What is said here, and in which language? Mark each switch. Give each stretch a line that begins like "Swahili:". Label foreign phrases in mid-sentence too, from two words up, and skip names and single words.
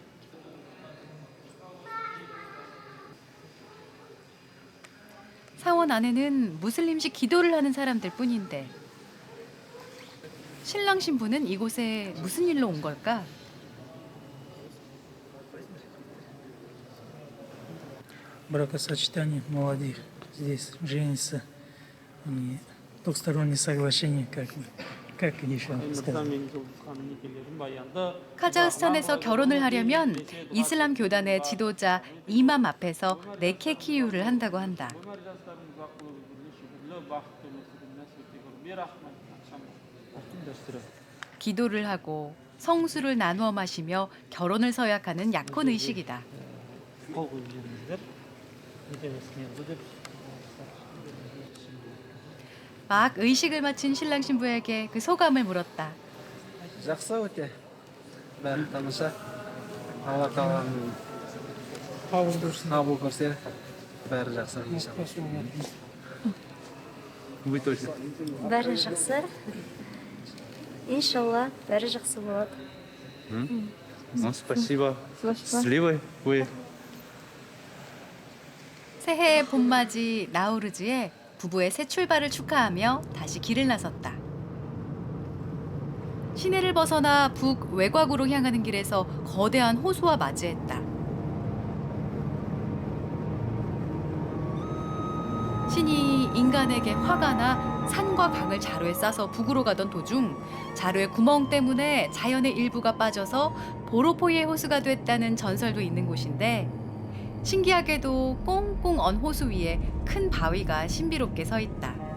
Korean: 사원 안에는 무슬림식 기도를 하는 사람들 뿐인데 신랑 신부는 이곳에 무슨 일로 온 걸까?
Russian: Бракосочетание молодых. Здесь женится двухстороннее соглашение, как еще сказать.
Korean: 카자흐스탄에서 결혼을 하려면 이슬람 교단의 지도자 이맘 앞에서 네케 키유를 한다고 한다. 기도를 하고 성수를 나누어 마시며 결혼을 서약하는 약혼 의식이다. 막 의식을 마친 신랑 신부에게 그 소감을 물었다.
Kazakh: Жақсы өте. Бәрі тамаша. Алла тағаланың қабыл көрсе, бәрі жақсы иншалла.
Russian: Вы точно.
Kazakh: бәрі жақсы. Иншалла, бәрі жақсы болады.
Russian: Спасибо. Счастливы вы.
Korean: 새해의 봄맞이 나우루즈에 부부의 새 출발을 축하하며 다시 길을 나섰다. 시내를 벗어나 북 외곽으로 향하는 길에서 거대한 호수와 맞이했다. 신이 인간에게 화가 나 산과 강을 자루에 싸서 북으로 가던 도중 자루의 구멍 때문에 자연의 일부가 빠져서 보로포이의 호수가 됐다는 전설도 있는 곳인데 신기하게도 꽁꽁 언 호수 위에 큰 바위가 신비롭게 서 있다.